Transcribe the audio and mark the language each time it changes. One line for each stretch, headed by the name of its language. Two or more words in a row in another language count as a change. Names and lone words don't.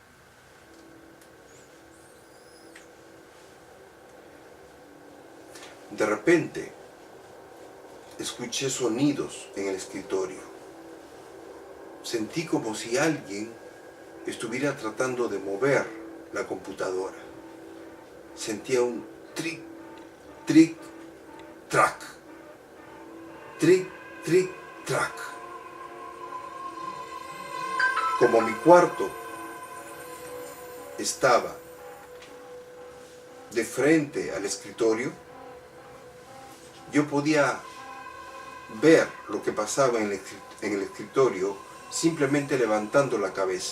Spanish: De repente, escuché sonidos en el escritorio. Sentí como si alguien estuviera tratando de mover la computadora. Sentía un tric, tric, trac. Tric, tric, trac. Como mi cuarto estaba de frente al escritorio, yo podía ver lo que pasaba en el escritorio simplemente levantando la cabeza.